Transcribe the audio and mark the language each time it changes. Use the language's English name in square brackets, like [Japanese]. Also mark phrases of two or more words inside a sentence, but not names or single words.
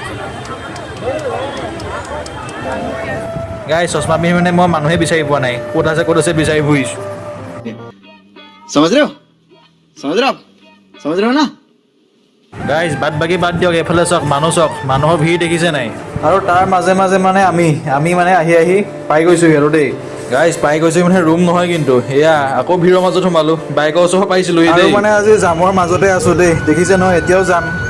[Assamese] গাই চশমা পিন্ধি মানে মই মানুহে বিচাৰি পোৱা নাই, ক'ত আছে বিচাৰি ফুৰিছোঁ। [Hindi] समझ रहे हो समझ रहे हो ना। [Assamese] গাইজ বাদ দিয়ক, এইফালে চাওক, মানুহৰ ভিৰ দেখিছে নাই? আৰু তাৰ মাজে মাজে মানে আমি মানে আহি পাই গৈছোঁহি আৰু দেই। গাইজ পাই গৈছোঁ মানে ৰুম নহয়, কিন্তু এয়া আকৌ ভিৰৰ মাজত সোমালোঁ, বাইকৰ ওচৰত পাইছিলোঁ। আৰু মানে আজি জামৰ মাজতে আছোঁ দেই, দেখিছে নহয়, এতিয়াও যাম।